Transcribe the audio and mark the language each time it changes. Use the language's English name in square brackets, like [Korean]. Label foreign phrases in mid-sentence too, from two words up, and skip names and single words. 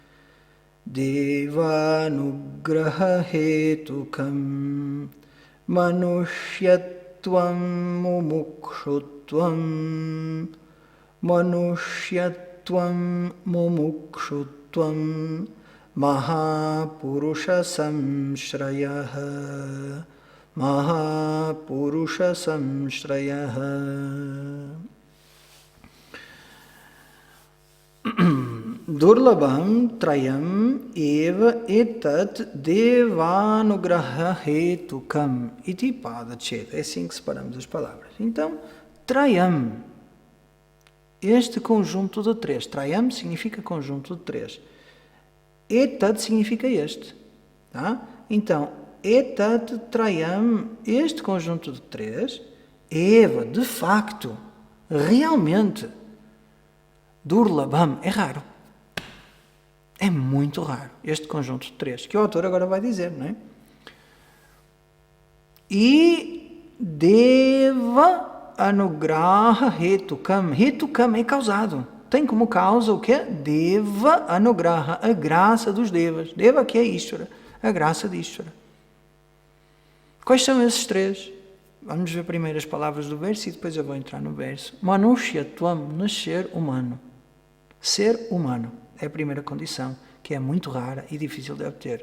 [Sanskrit] Devanugraha hetukam Manushyatvam mumukshutvam Manushyatvam mumukshutvam Mahapurusha samshrayaha Mahapurusha samshrayaha Durlabham trayam eva etat devanugraha hetukam iti padachet. [Portuguese] É assim que separamos as palavras. Então, trayam, este conjunto de 3. Trayam significa conjunto de 3. Etat significa este. Tá? Então, [Sanskrit] etat trayam, [Portuguese] este conjunto de 3, eva, de facto, realmente, Durlabham, é raro. É muito raro, este conjunto de 3, que o autor agora vai dizer, não é? [Sanskrit] E deva anugraha hetukam. [Portuguese] Hetukam é causado. Tem como causa o quê? [Sanskrit] Deva anugraha, [Portuguese] a graça dos devas. Deva que é Ishvara, a graça de Ishvara. Quais são esses 3? Vamos ver primeiro as palavras do verso e depois eu vou entrar no verso. Manushyatvam, nascer humano. Ser humano é a primeira condição, que é muito rara e difícil de obter.